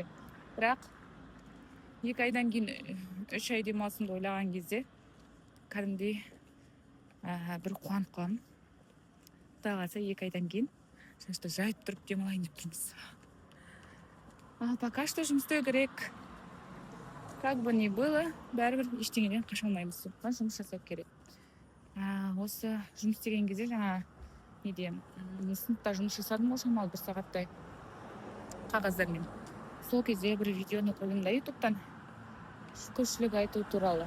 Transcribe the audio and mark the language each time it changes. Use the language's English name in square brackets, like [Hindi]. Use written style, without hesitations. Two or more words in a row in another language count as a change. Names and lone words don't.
[Kazakh] Бірақ 2 айдан кейін 3 ай демалысымды ойлаған кезде кәдімгідей бір қуанып қаламын. Қаласа 2 айдан кейін шашты жайып тұрып демалайын деп тұрмыз. [Russian] Пока что [Kazakh] жұмыс істеу керек. [Russian] Как бы ни было, [Kazakh] бәрібір ештеңеден қаша алмаймыз. Жұмыс жасау керек. Осы жұмыс істеген кезде жаңа сыныпта жұмыс жасадым ғой, шамалы 1 сағаттай қағаздармен. Сол кезде бір видеоны көрдім да ютубтан. Шүкіршілік айту туралы.